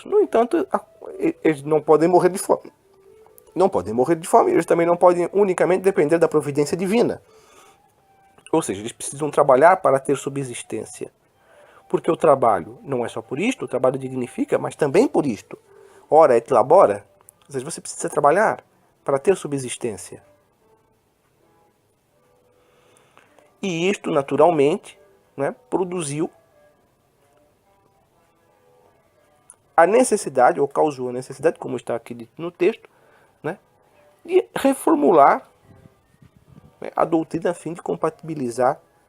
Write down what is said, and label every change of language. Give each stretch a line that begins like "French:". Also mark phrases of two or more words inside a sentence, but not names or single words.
Portuguese: No entanto, eles não podem morrer de fome. Não podem morrer de fome. Eles também não podem unicamente depender da providência divina. Ou seja, eles precisam trabalhar para ter subsistência. Porque o trabalho não é só por isto, o trabalho dignifica, mas também por isto.
Latin: Ora et labora.
Portuguese: Ou seja, você precisa trabalhar para ter subsistência. E isto, naturalmente, né, produziu a necessidade, ou causou a necessidade, como está aqui dito no texto, né, de reformular, né, a doutrina a fim de compatibilizar